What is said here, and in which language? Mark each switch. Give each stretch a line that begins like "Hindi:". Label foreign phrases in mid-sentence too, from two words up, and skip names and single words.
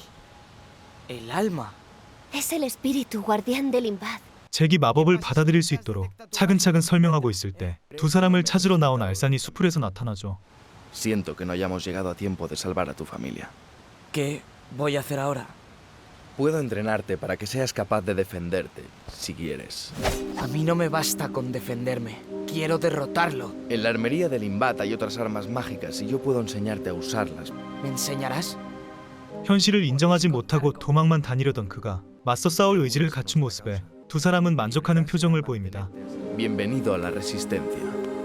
Spanish: El alma. Es el espíritu guardián del Limbad.
Korean: 잭이 마법을 받아들일 수 있도록 차근차근 설명하고 있을 때 두 사람을 찾으러 나온 알산이 수풀에서 나타나죠.
Spanish: Siento que no hayamos llegado a tiempo de salvar a tu familia. ¿Qué voy a hacer ahora? Puedo entrenarte para que seas capaz de defenderte, si quieres. A mí no me basta con defenderme. Quiero derrotarlo. En la armería del Imbat hay otras armas mágicas y yo puedo enseñarte a usarlas. ¿Me enseñarás?
Korean: 현실을 인정하지 못하고 도망만 다니려던 그가 맞서 싸울 의지를 갖춘 모습에 두 사람은 만족하는 표정을 보입니다.
Spanish: Bienvenido a la Resistencia.